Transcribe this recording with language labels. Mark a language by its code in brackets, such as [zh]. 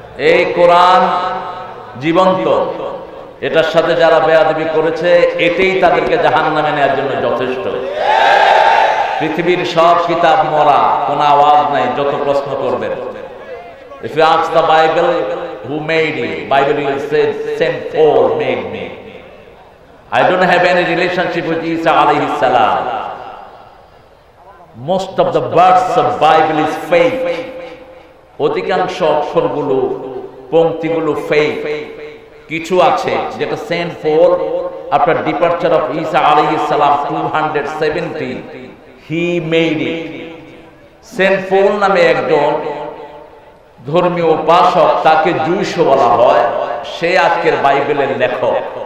[bn] এই কোরআন জীবন্ত, এটার সাথে যারা বেয়াদবি করেছে এটাই তাদেরকে জাহান্নামে নেওয়ার জন্য যথেষ্ট। পৃথিবীর সব কিতাব মরা, কোনো আওয়াজ নাই, যত প্রশ্ন করবেন। [en] If you ask the Bible who made you, Bible will say Saint Paul made me. I don't have any relationship with Isa alayhi salam. Most of the words of Bible is fake. [bn] অধিকাংশ অক্ষরগুলো, পংক্তিগুলো fake. কিছু আছে যেটা [en] Saint Paul after departure of ঈসা আলাইহিস সালাম 270 হি মেড ইট। [bn] Saint পল নামে একজন ধর্মীয় উপাসক, তাকে জুইশ বলা হয়, সে আজকের বাইবেলের লেখক।